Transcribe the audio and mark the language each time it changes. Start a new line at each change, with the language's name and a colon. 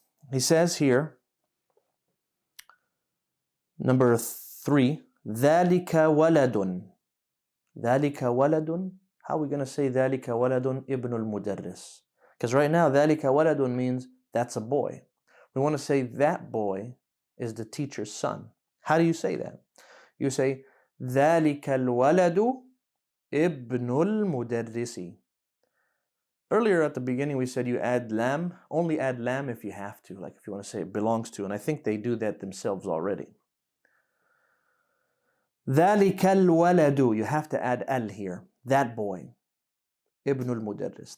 English: He says here, number 3,
Arabic: ذَلِكَ وَلَدٌ. ذَلِكَ وَلَدٌ.
English: How are we going to say
Arabic: ذَلِكَ وَلَدٌ ibn al-mudarris?
English: Because right now, ذَلِكَ وَلَدٌ means that's a boy. We want to say that boy is the teacher's son. How do you say that? You say,
Arabic: ذَلِكَ الْوَلَدُ ابْنُ الْمُدَرِّسِ.
English: Earlier at the beginning we said you add lam. Only add lam if you have to, like if you want to say it belongs to, and I think they do that themselves already.
Arabic: ذَلِكَ الْوَلَدُ.
English: You have to add al here. That boy.
Arabic: ابْنُ الْمُدَرِّس.